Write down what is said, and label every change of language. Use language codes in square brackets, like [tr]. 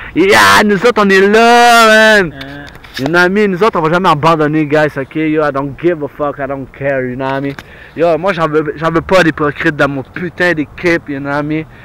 [fr] Yeah, nous autres on est là, man! [en] You know what I mean? [fr] Nous autres, on va jamais abandonner, guys, ok? [en] Yo, I don't give a fuck, I don't care, you know what I mean? [fr] Yo, moi, j'en veux pas d'hypocrite dans mon putain d'équipe, [en] you know what I mean?